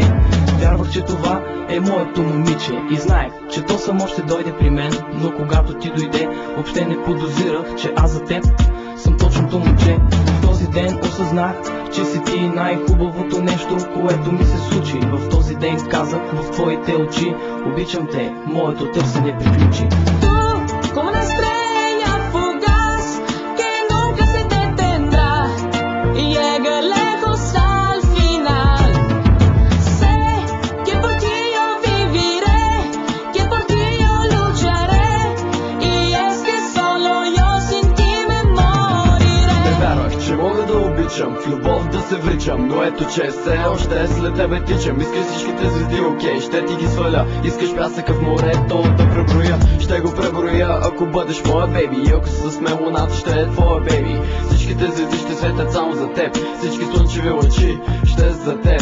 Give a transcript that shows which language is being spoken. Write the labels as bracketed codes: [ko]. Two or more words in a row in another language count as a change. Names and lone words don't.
[bg] Вярвах, че това е моето момиче и знаех, че то само ще дойде при мен. Но когато ти дойде, въобще не подозирах, че аз за теб съм точното момче. В този ден осъзнах, че си ти най-хубавото нещо, което ми се случи. В този ден казах в твоите очи: обичам те, моето търсене приключи. [es] Como una estrella fugaz que nunca se detendrá y llega lejos al final. Sé que por ti yo viviré, que por ti yo lucharé, y es que solo yo sin ti me moriré. [bg] Не вярвах, че мога да обичам, в любов да се вричам, но ето че все още след тебе тичам. Искаш всичките звезди, окей, ще ти ги сваля. Искаш пясъка в морето да преброя, ще го преброя, ако бъдеш моя бейби. И ако се засме луната, ще е твоя бейби. Всичките звезди ще светят само за теб, всички слънчеви лъчи ще са за теб.